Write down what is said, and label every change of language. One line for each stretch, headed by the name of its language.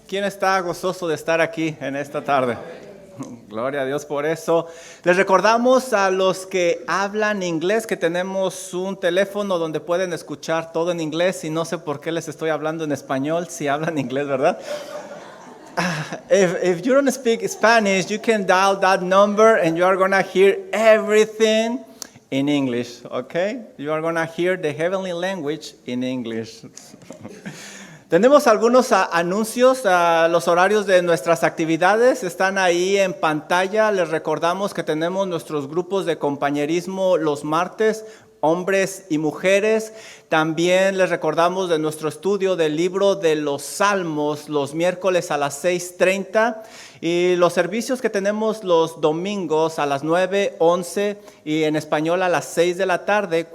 Spanish: ¿Quién está gozoso de estar aquí en esta tarde? Gloria a Dios por eso. Les recordamos a los que hablan inglés que tenemos un teléfono donde pueden escuchar todo en inglés y no sé por qué les estoy hablando en español si hablan inglés, ¿verdad?
English: If you don't speak Spanish, you can dial that number and you are going to hear everything in English, okay? You are going to hear the heavenly language in English.
Spanish: Tenemos algunos anuncios, los horarios de nuestras actividades están ahí en pantalla. Les recordamos que tenemos nuestros grupos de compañerismo los martes, hombres y mujeres. También les recordamos de nuestro estudio del libro de los Salmos los miércoles a las 6:30 y los servicios que tenemos los domingos a las 9, 11 y en español a las 6 de la tarde.